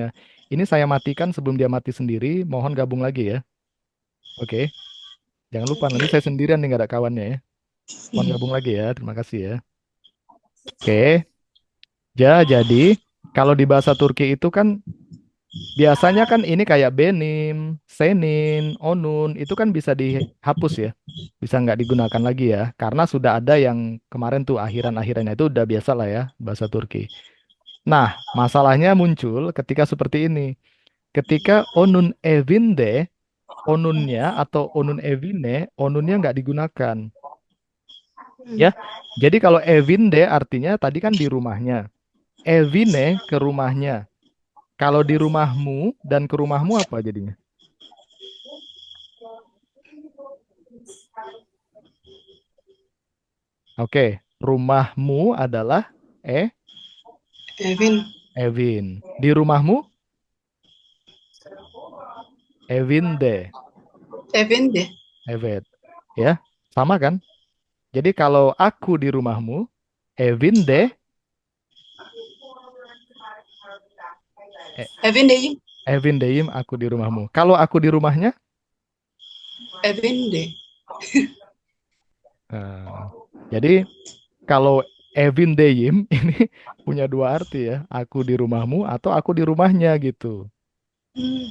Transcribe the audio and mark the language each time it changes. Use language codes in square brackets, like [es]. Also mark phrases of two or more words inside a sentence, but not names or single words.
[id] Ini saya matikan sebelum dia mati sendiri, mohon gabung lagi ya. Oke, jangan lupa nanti saya sendirian nih nggak ada kawannya ya. Mohon gabung lagi ya, terima kasih ya. Oke, jadi kalau di bahasa Turki itu kan biasanya kan ini kayak [tr] benim, senin, onun, [id] itu kan bisa dihapus ya. Bisa nggak digunakan lagi ya. Karena sudah ada yang kemarin tuh akhiran-akhirannya itu udah biasa lah ya bahasa Turki. Nah, masalahnya muncul ketika seperti ini. Ketika [tr] onun evinde, [id] onunnya atau [tr] onun evine, [id] onunnya nggak digunakan. Ya, jadi kalau evinde artinya tadi kan di rumahnya. Evine ke rumahnya. Kalau di rumahmu dan ke rumahmu apa jadinya? Oke, rumahmu adalah Evin, Evin. Di rumahmu [tr] Evin de Evin deh. [id] Evet. Ya, sama kan? Jadi kalau aku di rumahmu, [tr] Evin de E- Evin deh. Evin deyim [id] aku di rumahmu. Kalau aku di rumahnya, [tr] Evin deh. [id] eh, jadi kalau [tr] Evin deyim [id] ini punya dua arti ya. Aku di rumahmu atau aku di rumahnya gitu. Hmm.